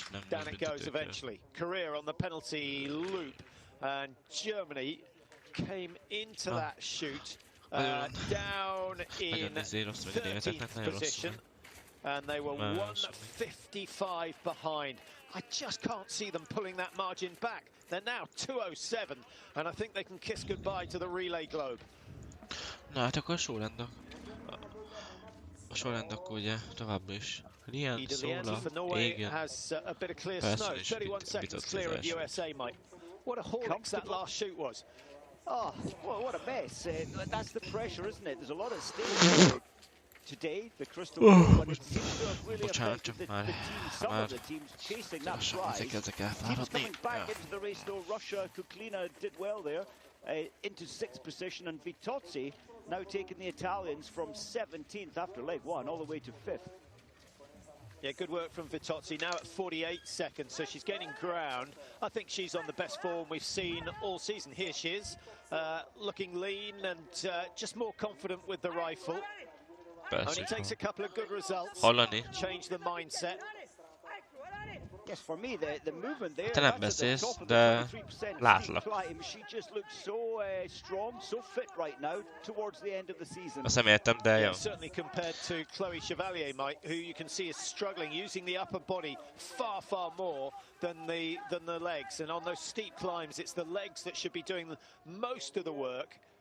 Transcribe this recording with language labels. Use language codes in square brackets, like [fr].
[en] Down it goes eventually. Korea on the penalty loop, and Germany came into that shoot down in 13th position, and they were 155 behind. I just can't see them pulling that margin back. They're now 207, and I think they can kiss goodbye to the relay globe. [hu] Na hát akkor a sorrendok ugye továbbra is. Lian, Szóla, Égen, Persson és Vitozzi. [en] What a haulix that last shoot was. Oh, well, what a mess. That's the pressure, isn't it? There's a lot of stake today, the crystal ball, but it seems to have really affected the team. Some of the teams chasing that prize. Teams coming back into the race, though. Russia, Kuklina did well there, into 6th position, and Vitozzi now taking the Italians from 17th after leg 1 all the way to 5th. Yeah, good work from Vitozzi, now at 48 seconds, so she's gaining ground. I think she's on the best form we've seen all season. Here she is, looking lean and just more confident with the rifle. Only takes a couple of good results, change the mindset. Yes, for me, the movement there, [hu] te nem beszélsz, de látlak. [en] She just looks so strong, so fit right now towards the end of the season. [hu] Azt nem értem, de jó. [en] Certainly compared to Chloe Chevalier, Mike, who you can see is struggling, using the upper body far more than the legs. And on those steep climbs, it's the legs that should be doing most of the work.